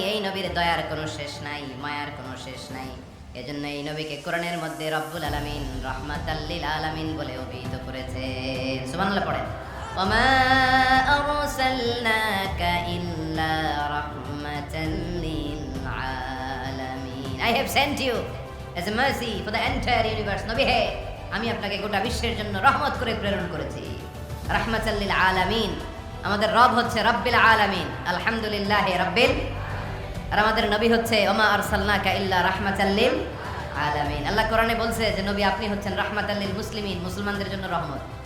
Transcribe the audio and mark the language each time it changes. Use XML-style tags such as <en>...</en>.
<bn>এই নবীর দয়ার কোনো শেষ নাই, মায়ার কোনো শেষ নাই। এজন্য এই নবীকে কোরআনের মধ্যে রব্বুল আলামিন রাহমাতাল লিল আলামিন বলে অভিহিত করেছে। সুবহানাল্লাহ পড়েন।</bn> <ar>ওয়ামা আরসালনাকা ইল্লা রাহমাতাল লিল আলামিন।</ar> <en>I have sent you as a mercy for the entire universe.</en> <bn>নবী হে, আমি আপনাকে গোটা বিশ্বের জন্য রহমত করে প্রেরণ করেছি।</bn> <ar>রাহমাতাল লিল আলামিন।</ar> <bn>আমাদের রব হচ্ছে</bn> <ar>রব্বিল আলামিন, আলহামদুলিল্লাহি রাব্বিল।</ar> <bn>আর আমাদের নবী হচ্ছে</bn> <ar>ওমা আরসালনাকা ইল্লা রাহমাতাল লিল আলামিন।</ar> <bn>আল্লাহ কোরআনে বলছে যে নবী আপনি হচ্ছেন রাহমাতাল লিল মুসলিমিন, মুসলমানদের জন্য রহমত।</bn>